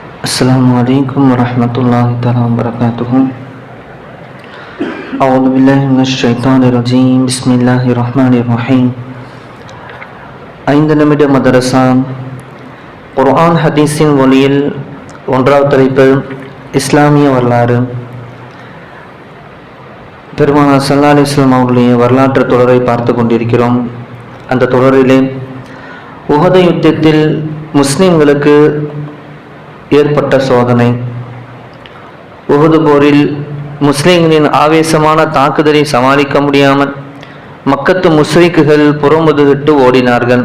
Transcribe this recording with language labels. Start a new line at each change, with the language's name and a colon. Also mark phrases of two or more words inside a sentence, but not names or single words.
Arabic: السلام عليكم ورحمة الله تعالى وبركاته. أعوذ بالله من الشيطان الرجيم. بسم الله الرحمن الرحيم.
Tamil: ஐந்து நிமிட மதரசா குர்ஆன் ஹதீஸின் ஒளியில் ஒன்றாவது தலைப்பு இஸ்லாமிய வரலாறு. பெருமானார்
Arabic: صلى الله عليه وسلم
Tamil: அவர்களுடைய வரலாற்று தொடரை பார்த்து கொண்டிருக்கிறோம். அந்த தொடரிலே உஹது யுத்தத்தில் முஸ்லிம்களுக்கு ஏற்பட்ட சோதனை, உஹது போரில் முஸ்லிம்களின் ஆவேசமான தாக்குதலை சமாளிக்க முடியாமல் மக்கத்து முஸ்ரிக்குகள் புறமுதுகிட்டு ஓடினார்கள்.